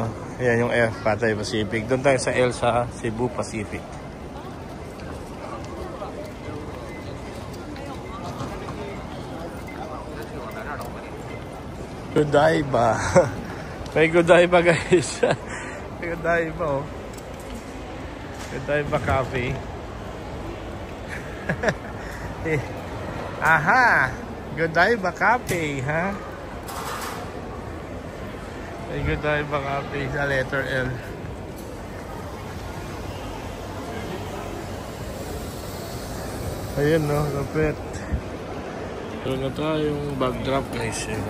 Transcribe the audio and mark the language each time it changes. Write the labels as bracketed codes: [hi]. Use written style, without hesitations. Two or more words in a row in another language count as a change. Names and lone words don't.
[tl] Ayan yung F, Cathay Pacific. Doon tayo sa L sa Cebu Pacific. Godiva. May Godiva guys. May Godiva oh. Godiva Cafe. Aha! Godiva Cafe, ha? May Godiva Cafe sa letter L. Ayun no, lapit. Ito na tayong [en] bag drop [tl] guys.